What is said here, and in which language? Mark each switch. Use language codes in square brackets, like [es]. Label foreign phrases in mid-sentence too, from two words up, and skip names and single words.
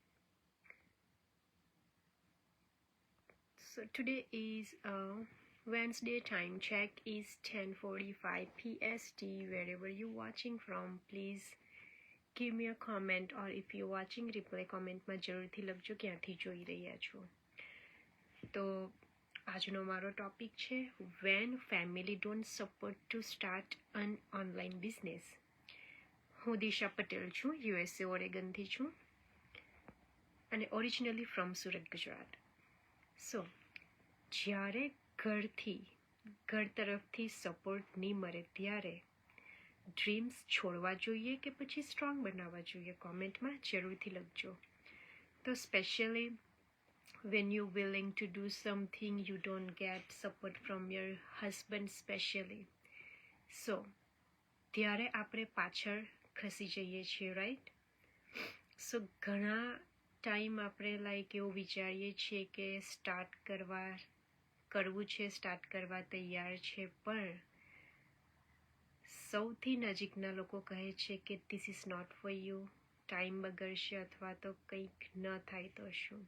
[en] So today is Wednesday, time check is 10:45 PST. Wherever you're watching from, please give me a comment, or if you're watching replay, comment [gu] માં જરૂરથી લખજો ક્યાંથી જોઈ રહ્યા છો. તો આજનો મારો ટોપિક છે [en] when family don't support to start an online business. [gu] હું દિશા પટેલ છું, USA ઓરેગનથી છું અને [en] originally from [gu] સુરત, ગુજરાત. સો જ્યારે ઘર તરફથી સપોર્ટ નહીં મળે ત્યારે ડ્રીમ્સ છોડવા જોઈએ કે પછી સ્ટ્રોંગ બનાવવા જોઈએ, કોમેન્ટમાં જરૂરથી લખજો. [en] તો સ્પેશિયલી when you're willing to do something, you don't get support from your husband specially. [gu] So ત્યારે આપણે પાછળ ખસી જઈએ છીએ, રાઈટ? સો ઘણા ટાઈમ આપણે એવું વિચારીએ છીએ કે સ્ટાર્ટ કરવું છે, સ્ટાર્ટ કરવા તૈયાર છે, પણ સૌથી નજીકના લોકો કહે છે કે [en] this is not for you, [gu] ટાઈમ બગડશે અથવા તો કંઈક ન થાય તો શું.